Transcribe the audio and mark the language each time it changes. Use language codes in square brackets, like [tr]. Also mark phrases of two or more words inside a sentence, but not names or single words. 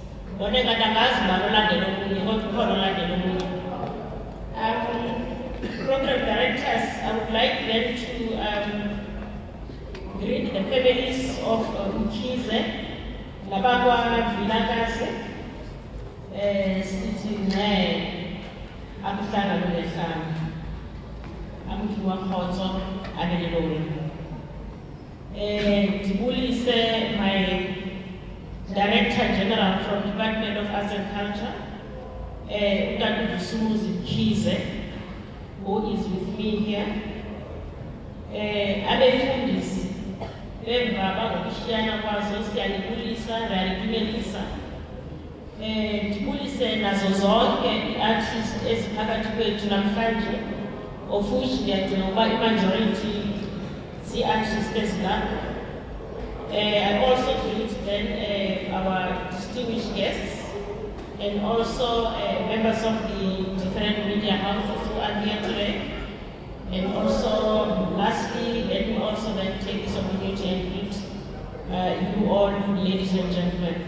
[en] Program Directors, I would like them to greet the families of Mkhize, Labagwa, Vilakazi, sitting there, Abutana Lulefam, Amkiwa Hoto, and Elori. Tibuli is my Director General from Department of Arts and Culture, Mkhize, who is with me here. [xh] Abefundisi bemvaba ngokushiyana kwazo siyalibulisa ndiyalibumelisa. Ndibulise nazo zonke ii-artists eziphakathi kwethu namhlanje, [en] of which [xh] ndiyacinga ukuba i-majority zii-artists ezilapha. [en] I also greet then our distinguished guests and also members of the different media houses who are here today. And also, lastly, let me also then take this opportunity and greet you all, ladies and gentlemen.